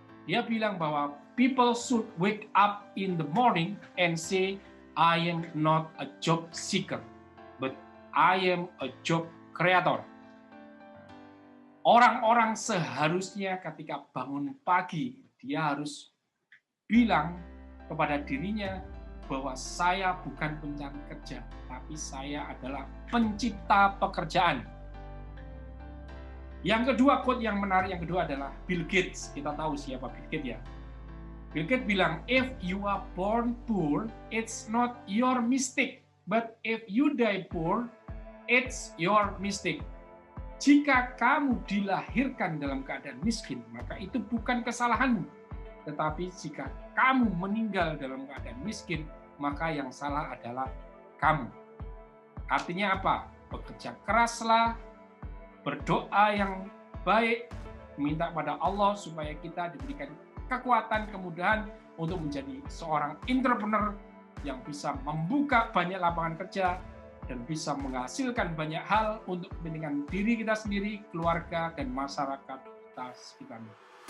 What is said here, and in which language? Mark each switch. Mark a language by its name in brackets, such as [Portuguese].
[Indonesian] Dia bilang bahwa [English] people should wake up in the morning and say, I am not a job seeker, but I am a job creator. [Indonesian] Orang-orang seharusnya ketika bangun pagi, dia harus bilang kepada dirinya bahwa saya bukan pencari kerja, tapi saya adalah pencipta pekerjaan. Yang kedua, quote yang menarik yang kedua adalah Bill Gates. Kita tahu siapa Bill Gates ya. Bill Gates bilang, [English] if you are born poor, it's not your mistake. But if you die poor, it's your mistake. [Indonesian] Jika kamu dilahirkan dalam keadaan miskin, maka itu bukan kesalahanmu. Tetapi jika kamu meninggal dalam keadaan miskin, maka yang salah adalah kamu. Artinya apa? Bekerja keraslah, berdoa yang baik, minta pada Allah supaya kita diberikan kekuatan, kemudahan untuk menjadi seorang entrepreneur yang bisa membuka banyak lapangan kerja dan bisa menghasilkan banyak hal untuk kepentingan diri kita sendiri, keluarga, dan masyarakat kita sekitarnya.